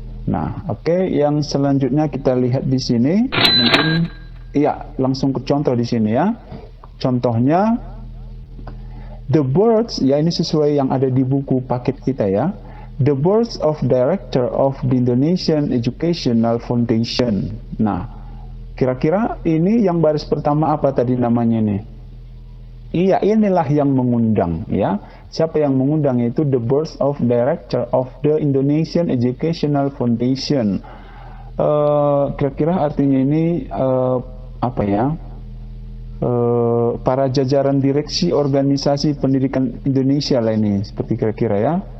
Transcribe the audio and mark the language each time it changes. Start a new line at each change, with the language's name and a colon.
Indonesian: Nah, oke, yang selanjutnya kita lihat di sini mungkin ya langsung ke contoh di sini ya. Contohnya the boards ya, ini sesuai yang ada di buku paket kita ya.
English: The boards of director of the Indonesian Educational Foundation.
Indonesian: Nah, kira-kira ini yang baris pertama apa tadi namanya nih? Iya, inilah yang mengundang ya. Siapa yang mengundang itu the board of director of the Indonesian Educational Foundation. Kira-kira artinya ini apa ya? Para jajaran direksi organisasi pendidikan Indonesia lah ini, seperti kira-kira ya.